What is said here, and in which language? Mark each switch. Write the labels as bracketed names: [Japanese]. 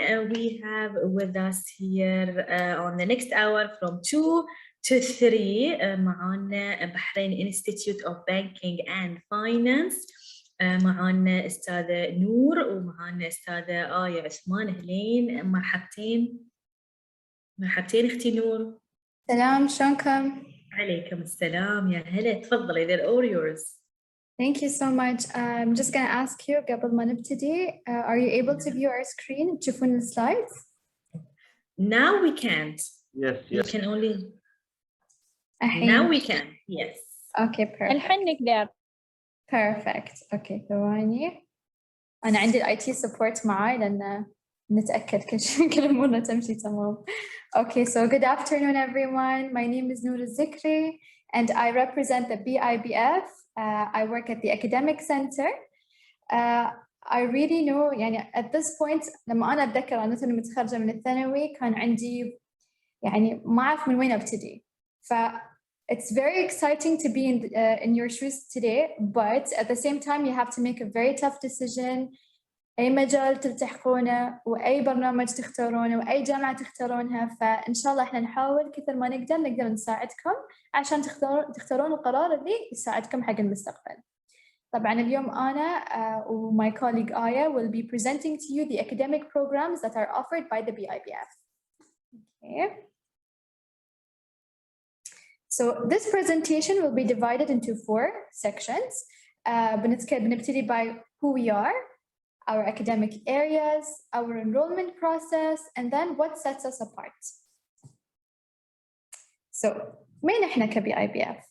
[English] we have with us here on the next hour from 2 to 3 [Arabic] معانا [English] Bahrain Institute of Banking and Finance. [Arabic] معانا أستاذة نور ومعانا أستاذة آية عثمان. أهلين، مرحبتين. مرحبتين أختي نور. سلام، شلونكم؟ عليكم السلام، يا هلا، تفضلي. [English] they're all yours. Thank you so much. I'm just going to ask you [Arabic] قبل ما نبتدي, [English] are you able to view our screen? [Arabic] تشوفون السلايدز? [English] Now we can't. Yes, We yes. can only. [Arabic] الحين. [English] Now we can. Yes. Okay, perfect. [Arabic] الحين نقدر. [English] Perfect. Okay, [Arabic] ثواني. أنا عندي ال IT support معاي لأن نتأكد كل أمورنا تمشي تمام. [English] Okay, so good afternoon everyone. My name is Noor Zikri and I represent the BIBF. I work at the academic center. I really know [Arabic] يعني [English] at this point [Arabic] لما أنا أتذكر أنا مثلا متخرجة من الثانوي كان عندي يعني ما أعرف من وين أبتدي. [English] It's very exciting to be in your shoes today, but at the same time you have to make a very tough decision. [Arabic] أي مجال تلتحقونه وأي برنامج تختارونه وأي جامعة تختارونها، فإن شاء الله إحنا نحاول كثر ما نقدر نساعدكم عشان تختارون القرار اللي يساعدكم حق المستقبل. طبعاً اليوم أنا و [English] my colleague Aya will be presenting to you the academic programs that are offered by the BIBF. Okay. So this presentation will be divided into 4 sections. [Arabic] بنبتدي [English] by who we are, our academic areas, our enrollment process, and then what sets us apart. So, [Arabic] مين إحنا كBIBF?